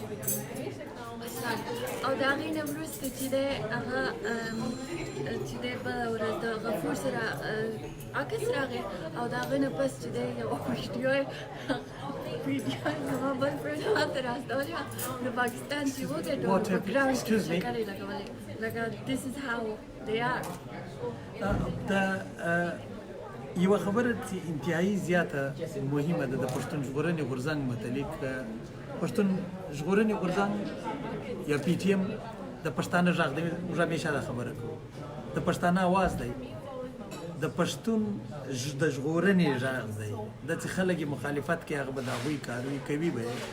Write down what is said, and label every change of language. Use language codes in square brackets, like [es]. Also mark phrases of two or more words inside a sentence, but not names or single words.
[ps] او د هغې نه وروسته چې دی هغه چې دی بله ورځ د غفور سره عکس راغی او د هغه نه پس چې دی یو ویډیو زما بل فرینډ ماته راستولې وه د پاکستان چې وګټو په ګراوند کې چکرې لګولې لکه [en] this is how they are [ps] یوه خبره چې انتهایی زیاته مهمه ده د پښتون ژغورنې غورځنګ متعلق پښتون ژغورنې غورځنګ یا پی ټي ایم د پښتانه غږ دی موږ همیشه دا خبره کوو د پښتانه اواز دی د پښتون د ژغورنې غږ دی د چې خلک مخالفت کوي هغه به د هغوی کاروي کوي به